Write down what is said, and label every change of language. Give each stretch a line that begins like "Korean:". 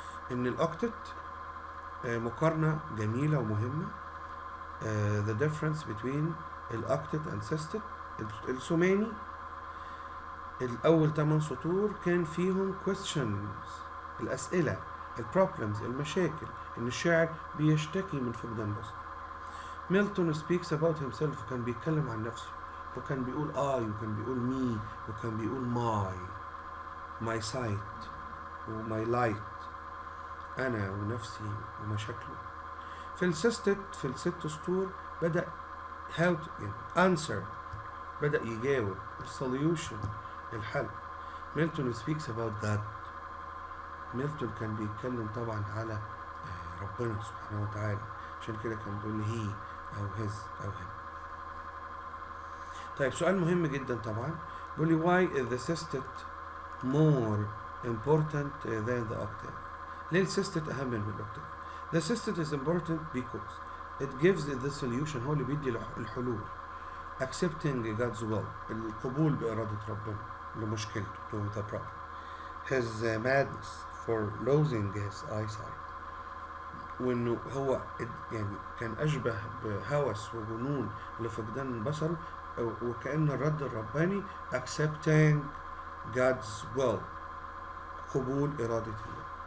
Arabic: ان الاوكتت مقارنة جميلة ومهمة.
English: the difference between الاوكتت and sextet.
Arabic: الثماني الاول 8 سطور كان فيهم questions الاسئلة البروبلمز المشاكل، ان الشاعر بيشتكي من فقدان بصره.
English: Milton speaks about himself.
Arabic: وكان بيتكلم عن نفسه وكان بيقول I وكان بيقول me وكان بيقول
English: my sight
Arabic: و
English: my light،
Arabic: أنا ونفسي ومشاكله. في الست سطور بدأ answer بدأ يجاوب السوليوشن، الحل.
English: Milton speaks about God.
Arabic: ميلتون كان بيتكلم طبعا على ربنا سبحانه وتعالى، عشان كده كان بيقول he أو his أو him. طيب سؤال مهم جدا طبعا، بيقول لي
English: why is the sestet more important than the octave؟
Arabic: ليه السيستت أهم من الأوكتاف؟
English: The sestet is important because it gives the solution،
Arabic: هو اللي بيدي الحلول.
English: Accepting God's will،
Arabic: القبول بإرادة ربنا لمشكلته
English: to the problem. His madness for losing his eyesight،
Arabic: وإنه هو يعني كان أشبه بهوس وجنون لفقدان بصره، وكأن الرد الرباني
English: accepting God's will،
Arabic: قبول إرادة الله.